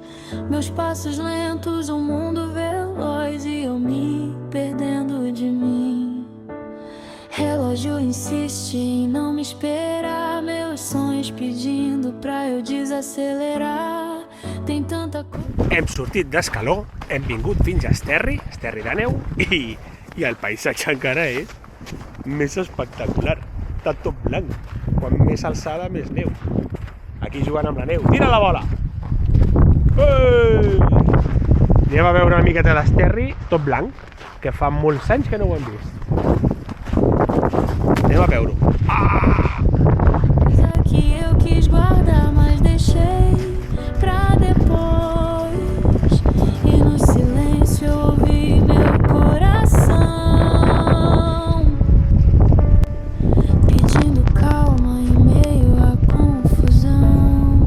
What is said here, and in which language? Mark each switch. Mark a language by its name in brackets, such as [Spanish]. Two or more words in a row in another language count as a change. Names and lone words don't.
[Portuguese] Meus passos lentos, mundo veloz e eu me perdendo de mim. Relógio insiste em não me esperar, meus sonhos pedindo pra eu desacelerar. Tem tanta coisa. [Catalan] Hem sortit d'Escaló, hem vingut fins a Esterri d'Àneu, i el paisatge encara és més espectacular, està tot blanc, quan més alçada més neu, aquí jugant amb la neu, tira la bola! Anem a veure una miqueta d'Esterri, tot blanc, que fa molts anys que no ho hem vist, anem a veure-ho. [Portuguese] Que eu quis guardar, mas deixei pra depois, e no silêncio eu ouvi meu coração pedindo calma em meio à confusão.